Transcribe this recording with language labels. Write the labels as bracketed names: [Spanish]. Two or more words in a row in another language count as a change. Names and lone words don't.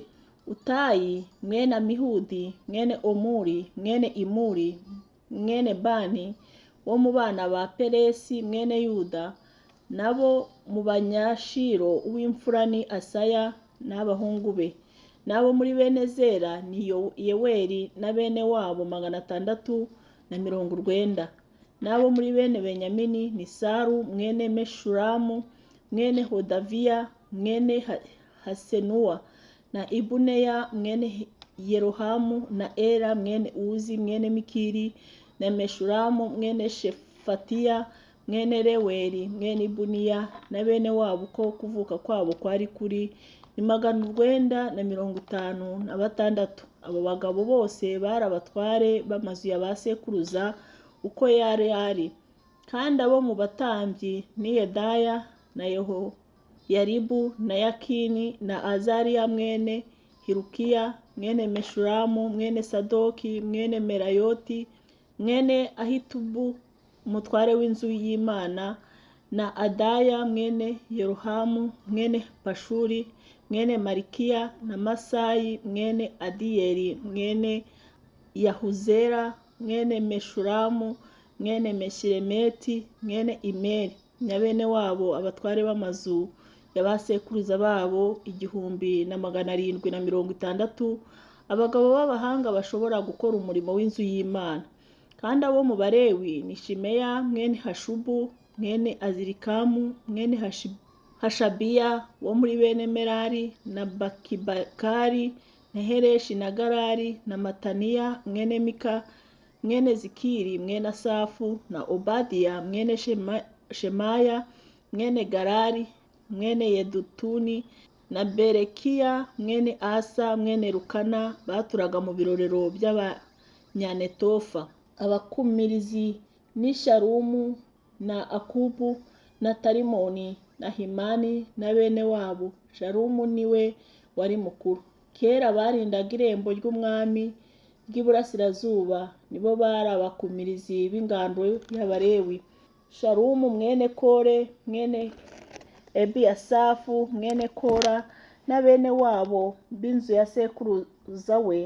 [Kinyarwanda] Utayi mwene Amihudi mwene Omuri mwene Imuri mwene Bani wo mu bana ba Peresi mwene Yuda, nabo mu banyashiro uw'imfura ni Asaya n'abahungu be. Nabo muri bene Zera ni Yeweli na bene wabo 690. Nabo muri bene Benyamini ni Saru mwene Meshulamu mwene Hodaviya mwene Hasenuwa na Ibuneya mwene Yerohamu na Era mwene Uzi mwene Mikiri na Meshulamu mwene Shefatiya mwene Reweli mwene Ibuniya na bene wabo uko kuvuka kwabo kwari kuri ni 956. Abo bagabo bose bari abatware b'amazu ya ba sekuruza uko yari. Kandi abo mu batambyi ni Yedaya na Yaribu na Yakini na Azariya mwene Hirukiya mwene Meshulamu mwene Sadoki mwene Merayoti mwene Ahitubu umutware w'inzu y'Imana na Adaya mwene Yerohamu mwene Pashuri mwene Marikiya na Masayi mwene Adiyeli mwene Yahuzera mwene Meshulamu mwene Meshiremeti mwene Imeri na bene wabo abatware b'amazu y'abasekuruza babo 1760, abagabo b'abahanga bashobora gukora umurimo w'inzu y'Imana. Kandi abo mu Balewi ni Shimeya mwene Hashubu mwene Azirikamu mwene Hashabiya wo muri bene Merari na Bakibakari na Hereshi na Garari na Mataniya mwene Mika mwene Zikiri mwene Asafu na Obadiya mwene Shemaya mwene Garari mwene Yedutuni na Berekiya mwene Asa mwene Rukana baturaga mu birorero by'Abanyanetofa. abakumirizi ni Shalumu na Akubu na Talimoni na Himani na bene wabo. Shalumu niwe wari mukuru. Kera barindaga irembo ry'umwami ry'iburasirazuba, nibo bari abakumirizi b'ingando y'Abalewi. Shalumu mwene Kore mwene Ebiyasafu mwene Kora na bene wabo b'inzu ya sekuruza we.